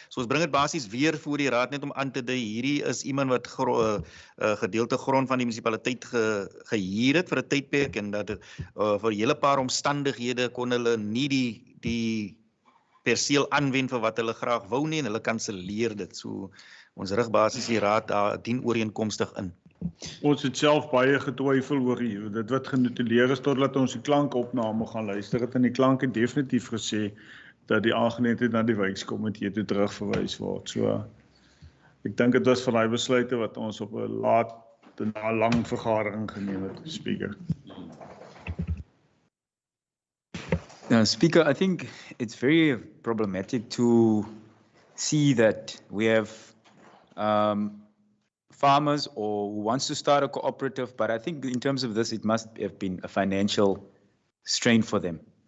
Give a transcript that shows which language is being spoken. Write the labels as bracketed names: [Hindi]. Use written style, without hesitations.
[Afrikaans] So ons bring dit basies weer voor die raad net om aan te dui. Hierdie is iemand wat gedeelte grond van die munisipaliteit gehuur het vir 'n tydperk en dat vir 'n hele paar omstandighede kon hulle nie die perseel aanwend vir wat hulle graag wou nie en hulle kanselleer dit. So ons rig basies die raad daar dien ooreenkomstig in. Ons het self baie getwyfel oor dit wat genotuleer is totdat ons die klankopname gaan luister het en die klank het definitief gesê dat die aangeleentheid na die wijkskomitee toe terugverwys word. So ek dink dit was van daai besluite wat ons op 'n lang vergadering geneem het, Speaker. [English] Speaker, I think it's very problematic to see that we have farmers or who wants to start a cooperative, but I think in terms of this, it must have been a financial strain for them.